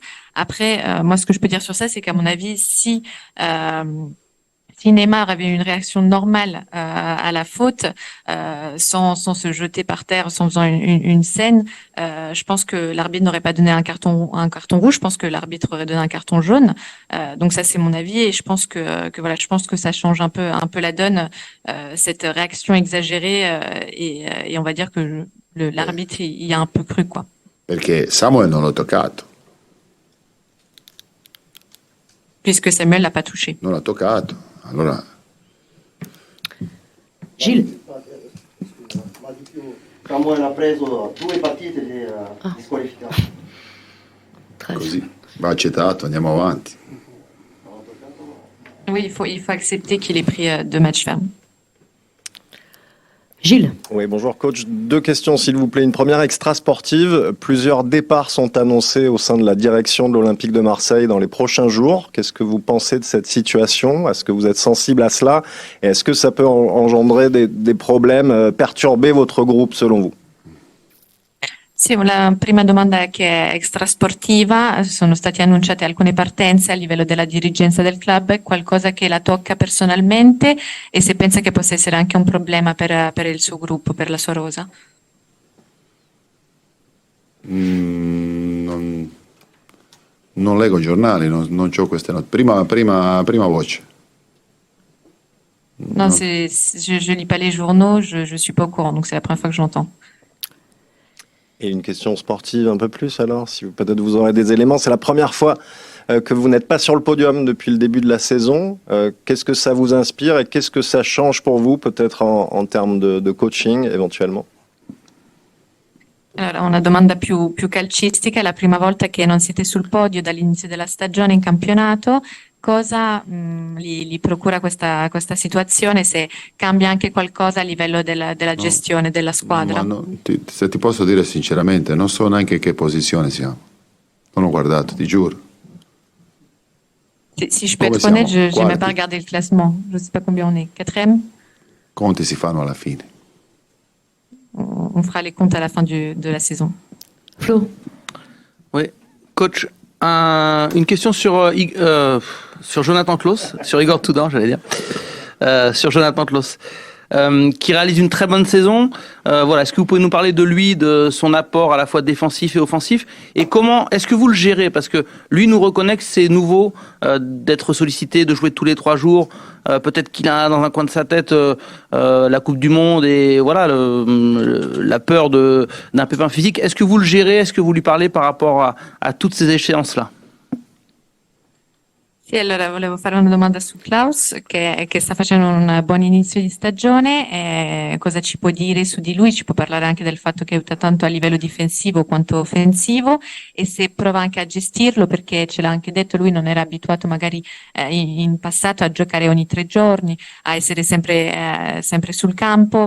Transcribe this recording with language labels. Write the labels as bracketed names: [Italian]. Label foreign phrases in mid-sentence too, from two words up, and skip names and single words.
[French] Après, moi, ce que je peux dire sur ça, c'est qu'à mon avis, si Neymar avait une réaction normale à la faute, sans se jeter par terre, sans faisant une scène, je pense que l'arbitre n'aurait pas donné un carton rouge. Je pense que l'arbitre aurait donné un carton jaune. Donc ça, c'est mon avis, et je pense que voilà, je pense que ça change un peu la donne, cette réaction exagérée, et on va dire que l'arbitre y a un peu cru, quoi. [Italian] Perché Samuel non l'ho toccato. [French] Puisque Samuel l'a pas touché. [Italian] Non l'ha toccato. Allora. Gilles. Samuel ha preso 2 partite e era disqualificato. Così va accettato, andiamo avanti. [French] Oui, il faut accepter qu'il ait pris 2 matchs fermes. Gilles. Oui, bonjour coach. 2 questions s'il vous plaît. Une première extra sportive. Plusieurs départs sont annoncés au sein de la direction de l'Olympique de Marseille dans les prochains jours. Qu'est-ce que vous pensez de cette situation? Est-ce que vous êtes sensible à cela? Et est-ce que ça peut engendrer des problèmes, perturber votre groupe selon vous? [Italian] Sì, la prima domanda che è extrasportiva, sono stati annunciate alcune partenze a livello della dirigenza del club, è qualcosa che la tocca personalmente, e se pensa che possa essere anche un problema per il suo gruppo, per la sua rosa? Non leggo giornali, non ho queste note. Prima voce. [French] Non, je lis pas les journaux, je suis pas au courant, donc c'est la première fois que je l'entends. Et une question sportive un peu plus alors, si peut-être vous aurez des éléments. C'est la première fois que vous n'êtes pas sur le podium depuis le début de la saison. Qu'est-ce que ça vous inspire et qu'est-ce que ça change pour vous, peut-être en termes de coaching éventuellement? [Italian] Allora, una domanda più calcistica. È la prima volta che non siete sul podio dall'inizio della stagione in campionato. Cosa gli procura questa situazione, se cambia anche qualcosa a livello della gestione della squadra? Se ti posso dire sinceramente, non so neanche che posizione siamo. Non ho guardato, ti giuro. [French] Si je peux être honnête, je n'ai même pas regardé le classement. Je ne sais pas combien on est. 4e? [Italian] Conti si fanno alla fine. [French] On fera les comptes à la fin de la saison. Flo. Oui, coach, une question sur Jonathan Klaus, sur Igor Tudor, j'allais dire, sur Jonathan Klaus, qui réalise une très bonne saison. Voilà, est-ce que vous pouvez nous parler de lui, de son apport à la fois défensif et offensif, et comment est-ce que vous le gérez? Parce que lui nous reconnaît que c'est nouveau d'être sollicité, de jouer tous les 3 jours. Peut-être qu'il a dans un coin de sa tête la Coupe du Monde et voilà la peur d'un pépin physique. Est-ce que vous le gérez? Est-ce que vous lui parlez par rapport à toutes ces échéances-là? [Italian] Sì, allora volevo fare una domanda su Klaus, che sta facendo un buon inizio di stagione. Cosa ci può dire su di lui? Ci può parlare anche del fatto che aiuta tanto a livello difensivo quanto offensivo, e se prova anche a gestirlo, perché ce l'ha anche detto, lui non era abituato magari in passato a giocare ogni 3 giorni, a essere sempre sul campo.